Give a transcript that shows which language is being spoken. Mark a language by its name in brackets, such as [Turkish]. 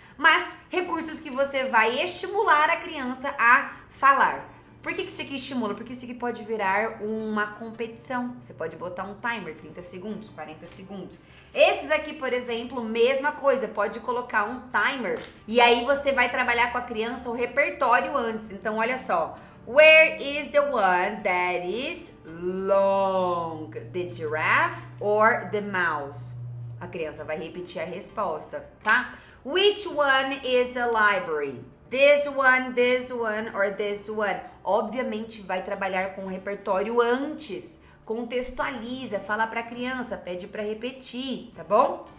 [Portuguese] Mas recursos que você vai estimular a criança a falar. Por que isso aqui estimula? Porque isso aqui pode virar uma competição. Você pode botar um timer, 30 segundos, 40 segundos. Esses aqui, por exemplo, mesma coisa, pode colocar um timer. E aí você vai trabalhar com a criança o repertório antes. Então, olha só. [English] Where is the one that is long? The giraffe or the mouse? [Portuguese] A criança vai repetir a resposta, tá? [English] Which one is a library? This one, or this one? [Portuguese] Obviamente vai trabalhar com o repertório antes. Contextualiza, fala pra criança, pede pra repetir, tá bom?